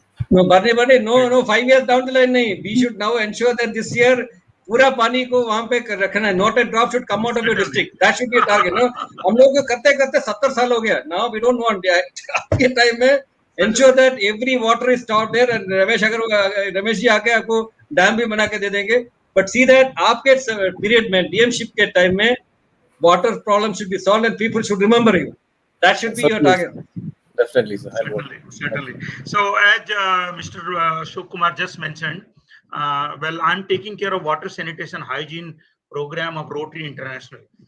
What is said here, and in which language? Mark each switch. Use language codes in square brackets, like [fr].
[en] No, Barney, no, 5 years down the line, nahi. We should now ensure that this year, [hi] पूरा पानी को वहां पे रखना है. [en] Not a drop should come out of your district. That should be a target. No, [hi] हम लोग को करते 70 साल हो गया. [en] Now we don't want [hi] आपके टाइम में [en] ensure that every water is stored there. [hi] And Ramesh ji आके आपको डैम भी बना के दे देंगे. [en] But see that [hi] आपके period में DM ship के टाइम में [en] water problem should be solved and people should remember you. That should be your target. Definitely, sir. Certainly. So, as Mr. Ashok Kumar just mentioned, well, I'm taking care of water sanitation hygiene program of Rotary International.